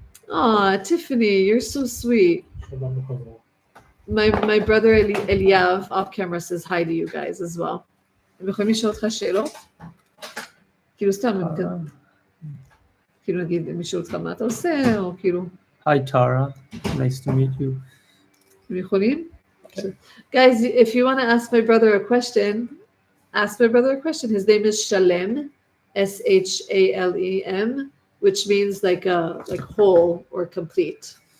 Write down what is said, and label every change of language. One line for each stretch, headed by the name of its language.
English: Aw, Tiffany, you're so sweet. My brother Eliav off camera says hi to you guys as well.
Hebrew: הם יכולים לשאול אותך שאלות? כאילו סתם, כאילו נגיד, הם ישאלו אותך מה אתה עושה, או כאילו...
English: Hi Tara. Nice to meet you.
Hebrew: הם יכולים? Okay.
English: Guys, if you want to ask my brother a question, ask my brother a question. His name is Shalem, Shalem, which means like whole or complete.